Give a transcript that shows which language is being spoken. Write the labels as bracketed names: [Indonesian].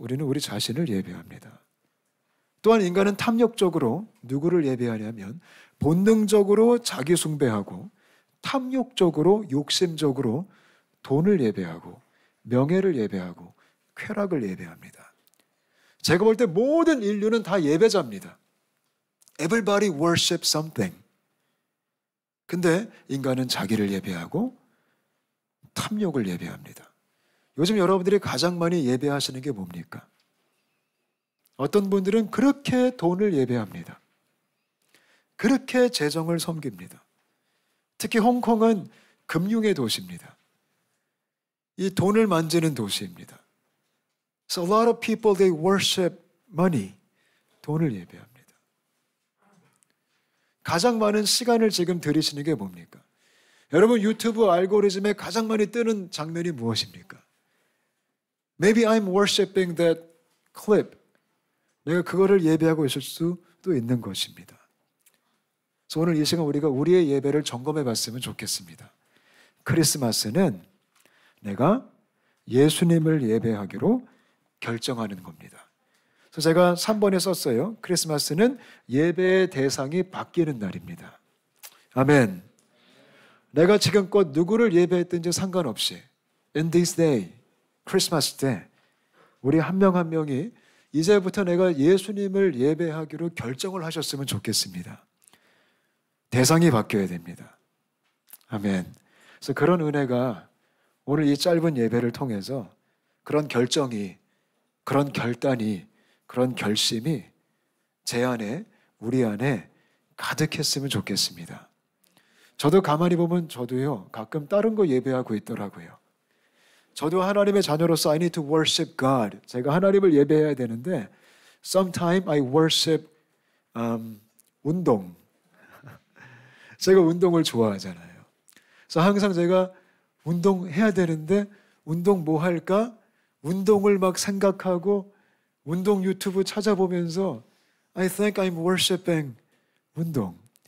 [Korean] 우리는 우리 자신을 예배합니다. 또한 인간은 탐욕적으로 누구를 예배하냐면 본능적으로 자기 숭배하고 탐욕적으로 욕심적으로 돈을 예배하고 명예를 예배하고 쾌락을 예배합니다. 제가 볼 때 모든 인류는 다 예배자입니다. [English] Everybody worship something. [Korean] 근데 인간은 자기를 예배하고 탐욕을 예배합니다. 요즘 여러분들이 가장 많이 예배하시는 게 뭡니까? 어떤 분들은 그렇게 돈을 예배합니다. 그렇게 재정을 섬깁니다. 특히 홍콩은 금융의 도시입니다. 이 돈을 만지는 도시입니다. [English] So a lot of people, they worship money. [Korean] 돈을 예배합니다. 가장 많은 시간을 지금 들이시는 게 뭡니까? 여러분, 유튜브 알고리즘에 가장 많이 뜨는 장면이 무엇입니까? [English] Maybe I'm worshiping that clip. [Korean] 내가 그거를 예배하고 있을 수도 있는 것입니다. 그래서 오늘 이 시간 우리가 우리의 예배를 점검해 봤으면 좋겠습니다. 크리스마스는 내가 예수님을 예배하기로 결정하는 겁니다. 그래서 제가 3번에 썼어요. 크리스마스는 예배의 대상이 바뀌는 날입니다. 아멘. 내가 지금껏 누구를 예배했든지 상관없이 in this day, 크리스마스 때 우리 한 명 한 명이 이제부터 내가 예수님을 예배하기로 결정을 하셨으면 좋겠습니다. 대상이 바뀌어야 됩니다. 아멘. 그래서 그런 은혜가 오늘 이 짧은 예배를 통해서 그런 결정이, 그런 결단이, 그런 결심이 제 안에, 우리 안에 가득했으면 좋겠습니다. 저도 가만히 보면 저도요, 가끔 다른 거 예배하고 있더라고요. [English] 저도 하나님의 자녀로서 I need to worship God. [Korean] 제가 하나님을 예배해야 되는데 sometimes I worship 운동. 제가 운동을 좋아하잖아요. 그래서 항상 제가 운동해야 되는데 운동 뭐 할까? 운동을 막 생각하고 운동 유튜브 찾아보면서 I think I'm worshiping 운동.